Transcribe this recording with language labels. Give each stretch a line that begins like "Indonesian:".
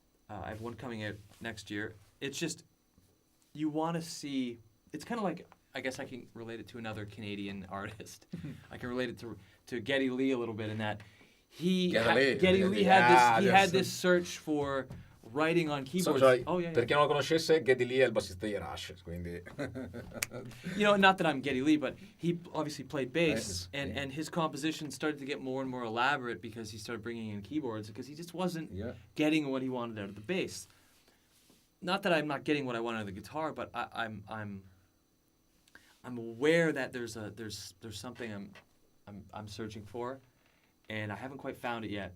English: I have one coming out next year. It's just you want to see. It's kind of like, I guess I can relate it to another Canadian artist. I can relate it to Geddy Lee a little bit in that Geddy Lee had this search for writing on keyboards.
Italian: Per chi non lo conoscesse, Geddy Lee è il bassista di Rush, quindi
English: not that I'm Geddy Lee, but he obviously played bass, and his composition started to get more and more elaborate because he started bringing in keyboards, because he just wasn't getting what he wanted out of the bass. Not that I'm not getting what I want out of the guitar, but I'm aware that there's something I'm searching for, and I haven't quite found it yet.